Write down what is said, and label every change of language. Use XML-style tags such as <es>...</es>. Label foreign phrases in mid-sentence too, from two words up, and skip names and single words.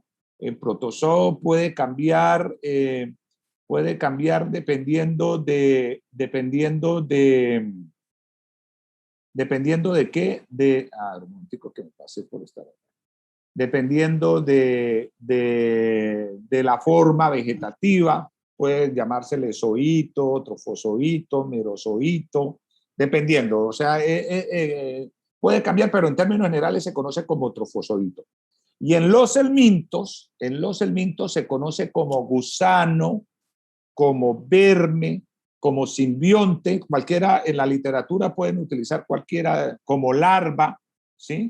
<es>El protozoo puede cambiar dependiendo de qué, un momentico que me pasé por esta hora. Dependiendo de la forma vegetativa, puede llamársele zoito, trofozoito, merozoito, dependiendo, o sea, puede cambiar, pero en términos generales se conoce como trofozoito. Y en los helmintos se conoce como gusano, como verme, como simbionte, cualquiera en la literatura pueden utilizar cualquiera, como larva, ¿sí?</es>